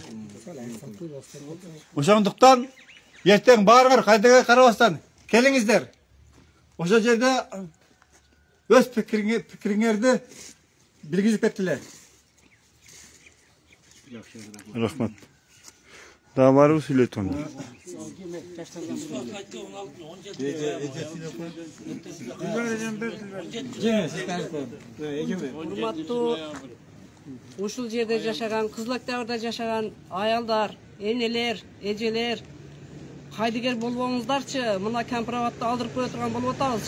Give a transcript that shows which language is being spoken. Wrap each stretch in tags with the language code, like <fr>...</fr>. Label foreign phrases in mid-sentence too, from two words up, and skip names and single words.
<ky>Ошондуктан эртең баарыңар кайдыга карабастан келиңиздер. Ошол жерде өз пикириңерди билгизип кеттилер. Рахмат.</ky> <tr>Daha var mı Sületon'da?</tr> <ky>Урматтуу ушул жерде жашаган, Кызылактарда жашаган аялдар, энелер, эжелер, кайдыгер болбоңуздарчы, мына Кемпироводду алдырып кое турган болуп атабыз.</ky>